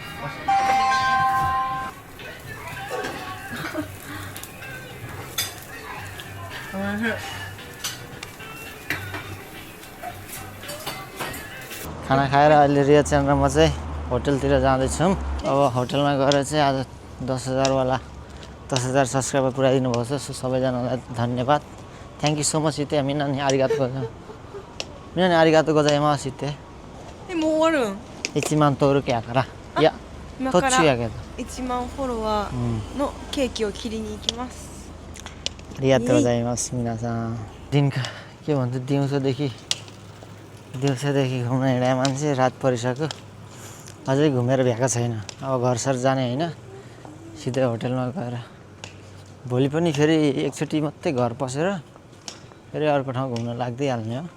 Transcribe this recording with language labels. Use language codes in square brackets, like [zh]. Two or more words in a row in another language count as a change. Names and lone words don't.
[ne] खाना खाएर अहिले रिया च्यान र म चाहिँ होटलतिर जाँदैछौँ अब होटलमा गएर चाहिँ आज 10,000 वाला 10,000 सब्सक्राइबर पुऱ्याइदिनु भएको छ सो सबैजनालाई धन्यवाद [en] thank you so much [ja] 言って皆にありがとうございます言ってもう終わるん 1万登録やからいや途今から中やけど 1万フォロワーのケーキを切りに行きますありがとうございます皆さん [ne] दिन का के भन्छ दिउँसोदेखि घुम्न हिँडे मान्छे रात परिसक्यो अझै घुमेर भ्याएको छैन। अब घरसर जाने होइन सिधै होटलमा गएर भोलि पनि फेरि एकचोटि मात्रै घर पसेर फेरि अर्को ठाउँ घुम्न लाग्दिहाल्ने हो।